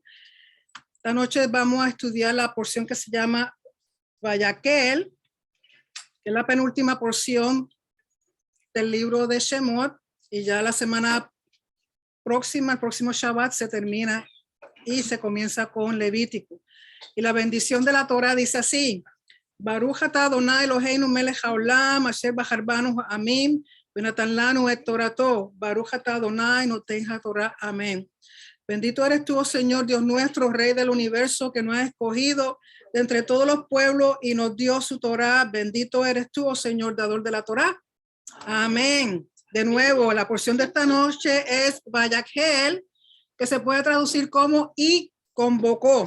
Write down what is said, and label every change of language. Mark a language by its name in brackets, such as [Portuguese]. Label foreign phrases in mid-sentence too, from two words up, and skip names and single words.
[Spanish] Esta noche vamos a estudiar la porción que se llama Vayakhel, que es la penúltima porción del libro de Shemot, y ya la semana próxima, el próximo Shabbat, se termina y se comienza con Levítico. Y la bendición de la Torah dice así: [Hebrew] ברוך אתה אדוני אלוהינו מלך העולם אשר בחר בנו עמים ונתן לנו את תורתו. ברוך אתה אדוני נותן התורה. [Spanish] Amén. Bendito eres tú, oh Señor, Dios nuestro, Rey del universo, que nos has escogido de entre todos los pueblos y nos dio su Torah. Bendito eres tú, oh Señor, dador de la Torah. Amén. De nuevo, la porción de esta noche es Vayakhel, que se puede traducir como y convocó.